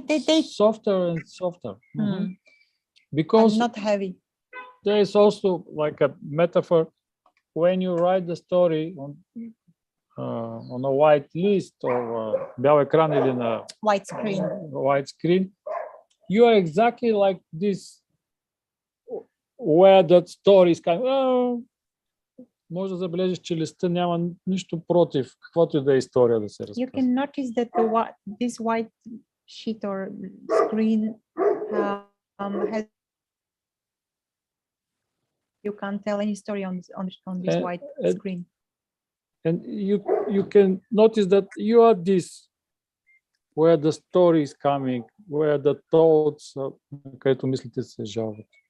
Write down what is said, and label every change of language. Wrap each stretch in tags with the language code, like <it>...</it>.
<en>They softer and softer. Mhm. and Because not heavy. there is also like a metaphor when you write the story on a white list or бял екран или на White screen. white screen,</en> <bg>you are exactly like this, where that story is kind of, може да забележиш, че листа няма нищо против, каквото и да е история да се разказва.</bg> <en>You can notice that this white sheet or screen has, you can't tell any story on this white screen. And you can notice that you are this, where the story is coming, where the thoughts, където мислите се жалват.</en>